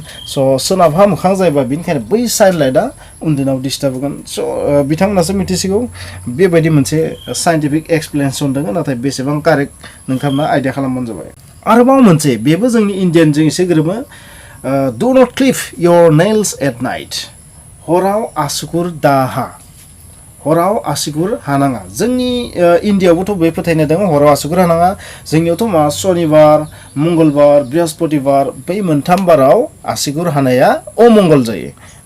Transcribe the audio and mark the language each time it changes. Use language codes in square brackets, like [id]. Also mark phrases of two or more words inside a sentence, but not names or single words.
[brx] स' सोनाबहा मोखां जायोबा बेनिखायनो बै सानलाइटआ उन्दुनायाव डिस्टार्ब होगोन। स' बिथांमोनासो मिथिसिगौ। बेबायदि मोनसे [en] scientific explanation [brx] दङ, नाथाय बेसेबां कारेक्ट नोंथांमोना आइडिया खालामबानो जाबाय। आरोबाव मोनसे, बेबो जोंनि इण्डियानजों एसे गोरोबो, [en] do not clip your nails at night. [brx] हराव आसुगुर दाहा, हराव आसुगुर हानाङा। जोंनि इण्डियाआवबोथ' बे फोथायनाय दङ, हराव आसुगुर हानाङा। जोंनियावथ' मा, सनिबार, मंगलबार, बृहस्पतिबार, बै मोनथाम बाराव आसुगुर हानाया अमंगल जायो।